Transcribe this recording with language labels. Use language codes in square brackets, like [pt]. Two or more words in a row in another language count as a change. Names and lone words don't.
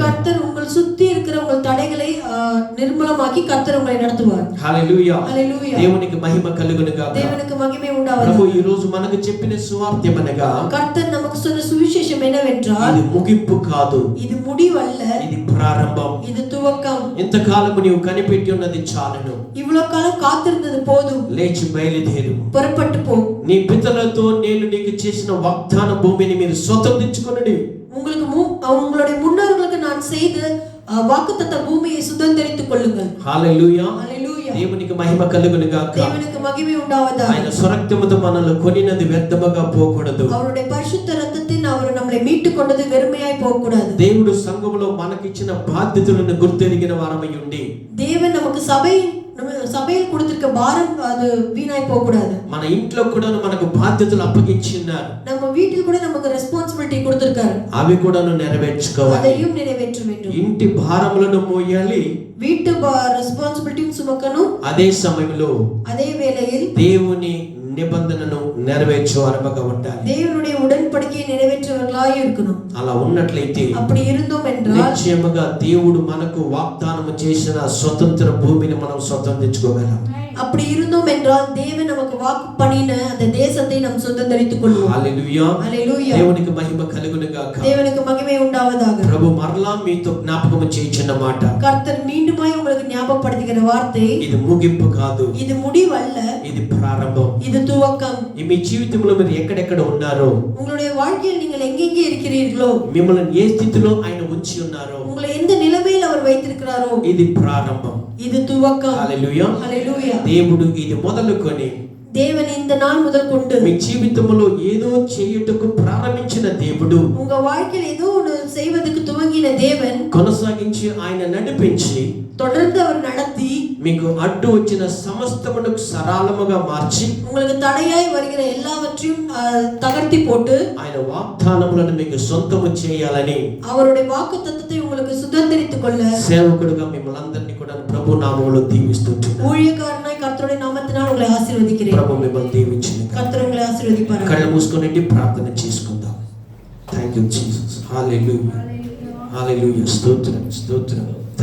[ta] கர்த்தர் உங்கள் சுத்தி இருக்கிற உங்கள் தடைகளை நிர்மூலமாக்கி கர்த்தர் உங்களை நடத்துவார். [te] హల్లెలూయా. హల్లెలూయా. దేవునికి మహిమ కలుగును గాక. [ta] தேவனுக்கு மகிமை உண்டாவதாக. [te] ప్రభు ఈ రోజు మనకు చెప్పిన సువార్తమనగా [ta] கர்த்தர் நமக்கு சொன்ன சுவிசேஷம் என்னவென்றால் [te] ఇది ముగింపు కాదు, [ta] இது முடிவல்ல, [te] ఇది ప్రారంభం. [ta] இது துவக்கம். [te] ఇంతకాలము నీవు కనిపెట్టి ఉన్నది చాలును. [ta] இவ்வளவு காலம் காத்திருந்தது போதும். [te] లేచి బయలుదేరు. [ta] புறப்பட்டு போ. [te] నీ పితరులతో నేను నీకు చేసిన వాగ్దాన భూమిని మీరు స్వతంత్రించుకొనండి. [ta] உங்களுக்கு உங்களுடைய முன்னோர்களுக்கு நான் செய்த வாக்குத்தத்த பூமியை சுதந்தரித்துக் கொள்ளுங்கள். [te] హల్లెలూయా. హల్లెలూయా. దేవునికి మహిమ కలుగును గాక. [ta] தேவனுக்கு மகிமை உண்டாவதாக. [te] ఆయన స్వరక్తముతో మనల్ని కొనినది వ్యర్థముగా పోకూడదు. [ta] அவருடைய பரிசுத்த இரத்தத்தின் அவர் நம்மை நம்மை மீட்டு கொண்டது வெறுமையாய் போக கூடாது. [te] దేవుడు సంఘములో మనకిచ్చిన బాధ్యతలను గుర్తెరిగిన వారమై ఉండి [ta] தேவன் நமக்கு சபையில் கொடுத்திருக்க பாரம் அது வீணாய் போக கூடாது. [te] మన ఇంట్లో కూడా మనకు బాధ్యతలు అప్పగించి ఉన్నారు. [ta] நம்ம வீட்டில் கூட நமக்கு ரெஸ்பான்சிபிலிட்டி கொடுத்திருக்காரு. [te] అవి కూడా నెరవేర్చుకోవాలి. [ta] அதையும் நிறைவேற்ற வேண்டும். [te] ఇంటి భారములను మోయాలి. [ta] வீட்டு ரெஸ்பான்சிபிலிட்டியும் சுமக்கணும். [te] అదే సమయంలో [ta] அதே வேளையில் [te] దేవుని నిబంధనను నెరవేర్చే వారముగా ఉండాలి. [ta] தேவனுடைய உடன்படிக்கையை நிறைவேற்றுவர்களாய் இருக்கணும். [te] అలా ఉన్నట్లయితే [ta] அப்படி இருந்தோம் என்றால் [te] నిశ్చయముగా దేవుడు మనకు వాగ్దానం చేసిన స్వతంత్ర భూమిని మనం స్వతంత్రించుకోగలం. [ta] அப்படி இருந்தோம் என்றால் தேவன் நமக்கு வாக்கு பண்ணின அந்த தேசத்தை நாம் சுதந்தரித்துக் கொள்வோம். [te] హల్లెలూయా. హల్లెలూయా. దేవునికి మహిమ కలుగును గాక. [ta] தேவனுக்கு மகிமை உண்டாவதாக. [te] ప్రభు మరలా మీతో జ్ఞాపకం చేయించిన మాట, [ta] கர்த்தர் மீண்டுமாய் உங்களுக்கு ஞாபகப்படுத்துகிற வார்த்தை, [te] ఇది ముగింపు కాదు, [ta] இது முடிவல்ல, [te] ఇది ప్రారంభం. [ta] இது துவக்கம். [te] మీ జీవితంలో మీరు ఎక్కడెక్కడ ఉన్నారో, [ta] உங்களுடைய வாழ்க்கையில் நீங்கள் எங்கெங்கே இருக்கிறீர்களோ, [te] మిమ్మల్ని ఏ స్థితిలో ఆయన ఉంచి ఉన్నారో, [ta] உங்களை எந்த நிலைமையில் அவர் வைத்திருக்கிறாரோ, [te] ఇది ప్రారంభం. [ta] இது துவக்கம். [te] హల్లెలూయా. హల్లెలూయా. దేవుడు ఇది మొదలుకొని [ta] தேவன் இந்த நாள் முதல் கொண்டு [te] మీ జీవితంలో ఏదో చేయుటకు ప్రారంభించిన దేవుడు [ta] உங்க வாழ்க்கையில் ஏதோ ஒன்று செய்வதற்கு துவங்கின தேவன் [te] కొనసాగించి ఆయన నడిపించి [ta] தொடர்ந்து அவர் நடத்தி [te] మీకు అడ్డు వచ్చిన సమస్తమును సరళముగా మార్చి [ta] உங்களுக்கு தடையாய் வருகிற எல்லாவற்றையும் தகர்த்தி போட்டு [te] ఆయన వాగ్దానములను మీకు సొంతము చేయాలని [ta] அவருடைய வாக்குத்தத்தத்தை உங்களுக்கு சுதந்திரித்துக் கொள்ள [te] సేవకుడుగా మిమ్మల్ని అందరినీ కూడా ప్రభు నామములో దీవిస్తున్నాను. [ta] ஊழியக்காரனாய் கர்த்தருடைய நாமத்தினால் உங்களை ஆசీర్వదిக்கிறேன். [te] ప్రభు మిమ్మల్ని దీవించును. [ta] கர்த்தர் உங்களை ஆசீர்வதிப்பார். [te] కళ్ళు మూసుకొని ప్రార్థన చేసుకుందాం. [en] Thank you Jesus. [te] హల్లెలూయా. హల్లెలూయా. స్తోత్రం స్తోత్రం.